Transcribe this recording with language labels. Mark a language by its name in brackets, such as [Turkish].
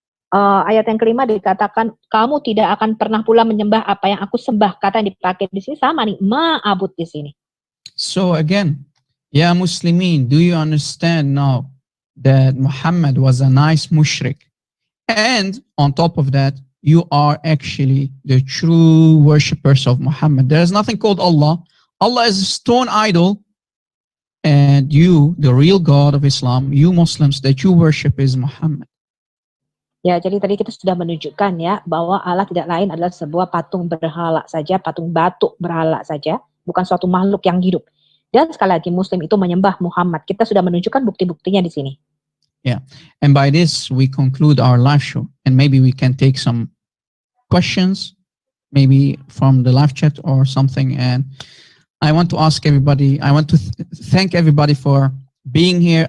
[Indonesian] Ayat yang kelima dikatakan kamu tidak akan pernah pula menyembah apa yang aku sembah. Kata yang dipakai di sini sama nih, ma'abud di sini. [English] So again, ya Muslimin, do you understand now that Muhammad was a nice mushrik? And on top of that, you are actually the true worshippers of Muhammad. There is nothing called Allah. Allah is a stone idol. And you, the real God of Islam, you Muslims that you worship is Muhammad. [Indonesian] Ya, jadi tadi kita sudah menunjukkan ya bahwa Allah tidak lain adalah sebuah patung berhala saja, patung batu berhala saja, bukan suatu makhluk yang hidup. Dan sekali lagi Muslim itu menyembah Muhammad. Kita sudah menunjukkan bukti-buktinya di sini. [English] Yeah, and by this we conclude our live show, and maybe we can take some questions, maybe from the live chat or something. And I want to ask everybody, I want to thank everybody for being here.